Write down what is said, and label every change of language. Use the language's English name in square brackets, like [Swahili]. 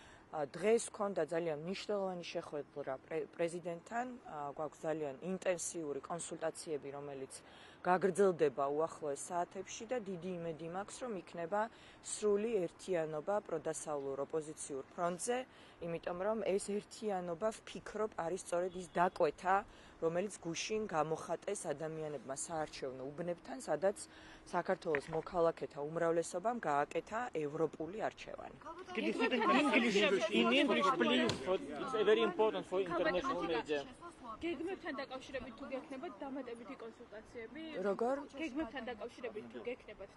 [Georgian] დღეს ჰქონდა ძალიან მნიშვნელოვანი შეხვედრა პრეზიდენტთან, გვაქვს ძალიან ინტენსიური კონსულტაციები, რომელიც გაგრძელდება უახლოეს საათებში და დიდი იმედი მაქვს, რომ იქნება სრული ერთიანობა პროდასავლურ ოპოზიციურ ფრონტზე, იმიტომ რომ ეს ერთიანობა ვფიქრობ არის სწორედ ის დაკვეთა, რომელიც გუშინ გამოხატეს ადამიანებმა საარჩევნო უბნებთან, სადაც საქართველოს მოქალაქეთა უმრავლესობამ გააკეთა ევროპული არჩევანი. [English] In English, please. It's very important for international media. [Georgian] გეგმებთან დაკავშირებით თუ გექნებათ დამატებითი კონსულტაციები? როგორ? გეგმებთან დაკავშირებით თუ გექნებათ?